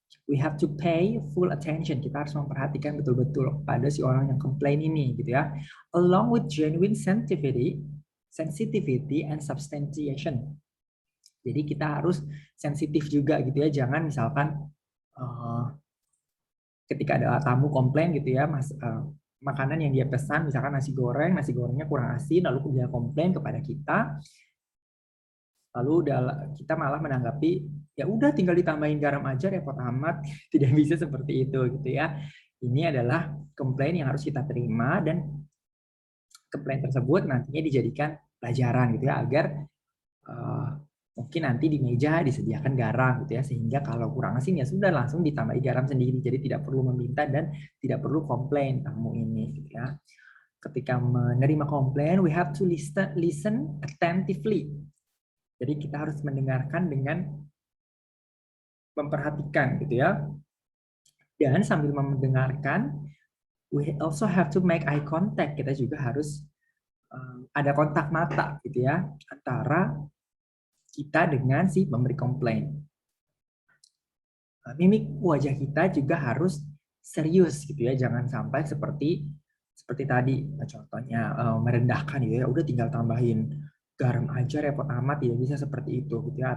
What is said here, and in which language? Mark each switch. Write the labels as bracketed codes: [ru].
[en] We have to pay full attention. [id] Kita harus memperhatikan betul-betul pada si orang yang komplain ini gitu ya. [en] Along with genuine sensitivity and substantiation. [id] Jadi kita harus sensitif juga gitu ya. Jangan misalkan ketika ada tamu komplain gitu ya, makanan yang dia pesan, misalkan nasi gorengnya kurang asin, lalu dia komplain kepada kita, lalu kita malah menanggapi, ya udah tinggal ditambahin garam aja, repot amat. Tidak bisa seperti itu gitu ya. Ini adalah komplain yang harus kita terima, dan komplain tersebut nantinya dijadikan pelajaran gitu ya, agar mungkin nanti di meja disediakan garam gitu ya, sehingga kalau kurang asin ya sudah langsung ditambahi garam sendiri. Jadi tidak perlu meminta dan tidak perlu komplain tamu ini gitu ya. Ketika menerima komplain, [en] we have to listen attentively. [id] Jadi kita harus mendengarkan dengan memperhatikan gitu ya. Dan sambil mendengarkan, [en] we also have to make eye contact. [id] Kita juga harus ada kontak mata gitu ya, antara kita dengan si pemberi komplain. Mimik wajah kita juga harus serius gitu ya, jangan sampai seperti tadi contohnya merendahkan gitu ya, udah tinggal tambahin garam aja repot amat, tidak bisa seperti itu gitu ya.